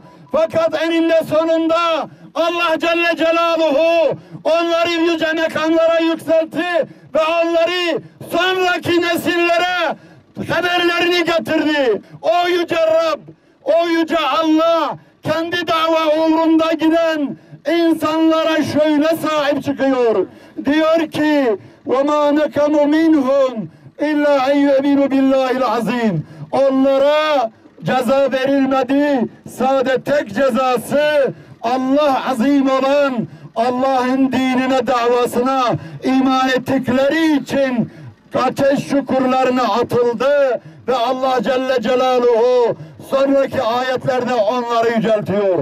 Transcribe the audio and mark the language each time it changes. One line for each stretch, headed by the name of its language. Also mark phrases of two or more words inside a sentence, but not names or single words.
Turkish: Fakat eninde sonunda Allah Celle Celaluhu onları yüce makamlara yükseltti ve onları sonraki nesillere haberlerini getirdi. O yüce Rab, o yüce Allah kendi dava uğrunda giden insanlara şöyle sahip çıkıyor. Diyor ki وَمَا نَكَمُ مِنْهُمْ اِلَّا اَيُّمِنُ بِاللّٰهِ الْعَظِيمِ. Onlara ceza verilmedi. Sadece tek cezası Allah azim olan Allah'ın dinine, davasına iman ettikleri için ateş çukurlarına atıldı ve Allah Celle Celaluhu sonraki ayetlerde onları yüceltiyor.